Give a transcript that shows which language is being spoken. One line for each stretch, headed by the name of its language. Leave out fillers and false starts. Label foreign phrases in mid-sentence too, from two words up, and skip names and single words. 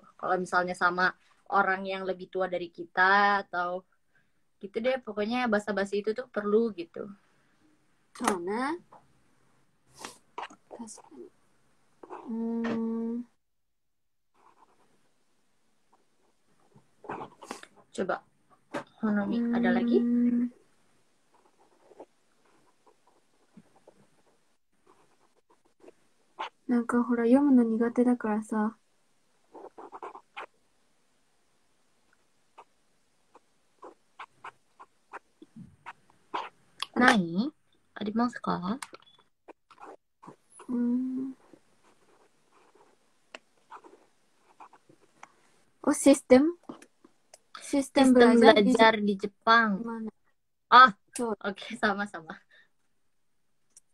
Indonesian: Kalau misalnya sama orang yang lebih tua dari kita atau gitu deh, pokoknya basa-basi itu tuh perlu gitu. Coba Honomi, ada lagi?
Japanese: Hora, 読むの苦手だからさ。何？ありますか
Indonesian: ？Sistem belajar di Jepang. Oke, sama-sama.